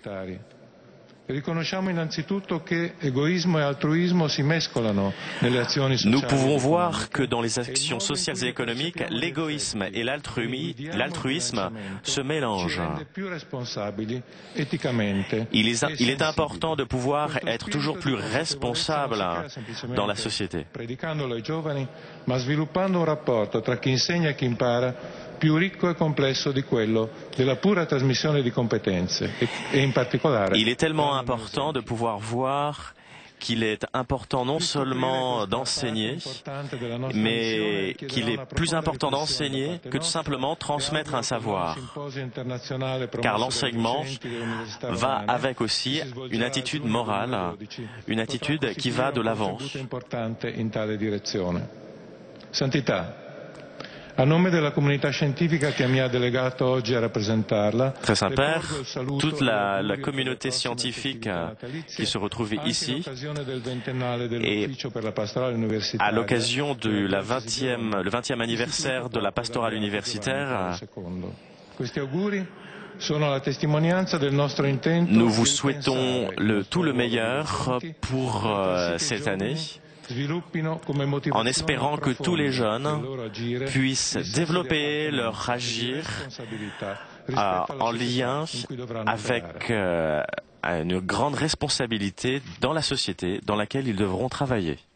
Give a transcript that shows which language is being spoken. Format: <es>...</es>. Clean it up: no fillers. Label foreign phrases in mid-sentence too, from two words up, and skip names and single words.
<fr>Nous pouvons voir que dans les actions sociales et économiques, l'égoïsme et l'altruisme se mélangent. Il est important de pouvoir être toujours plus responsable dans la société.</fr> <it>Più ricco e complesso di quello della pura trasmissione di competenze e in particolare.</it> <fr>Il est tellement important de pouvoir voir qu'il est important non seulement d'enseigner, mais qu'il est plus important d'enseigner que de simplement transmettre un savoir. Car l'enseignement va avec aussi une attitude morale, une attitude qui va de l'avant.</fr> <it>Santità, a nome della comunità scientifica che mi ha delegato oggi a rappresentarla,</it> <fr>Très Saint-Père, toute la communauté scientifique qui se retrouve ici, et à l'occasion du le 20e anniversaire de la pastorale universitaire, nous vous souhaitons tout le meilleur pour cette année, en espérant que tous les jeunes puissent développer leur agir en lien avec une grande responsabilité dans la société dans laquelle ils devront travailler.</fr>